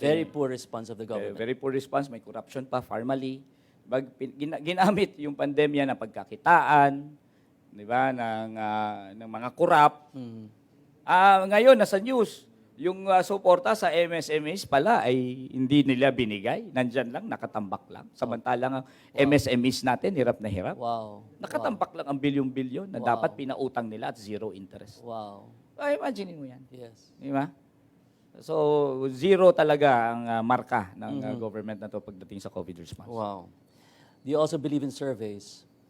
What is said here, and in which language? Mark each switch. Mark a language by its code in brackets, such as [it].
[en] Very poor response of the government. very poor response. [tl] May corruption pa, formally. Ginamit yung pandemya na pagkakitaan, di ba, ng mga korap. Ngayon, nasa news, yung suporta sa MSMEs pala ay hindi nila binigay. Nandyan lang, nakatambak lang. Samantalang ang MSMEs natin, hirap na hirap. [en] Wow. [tl] Nakatambak lang ang bilyon-bilyon na [en] Wow. [tl] dapat pinautang nila at zero interest. [en] Wow. [tl] Imagine mo yan. [en] Yes. [tl] Di ba? So, zero talaga ang marka ng government na to pagdating sa COVID response. [en] Wow. Do you also believe in surveys?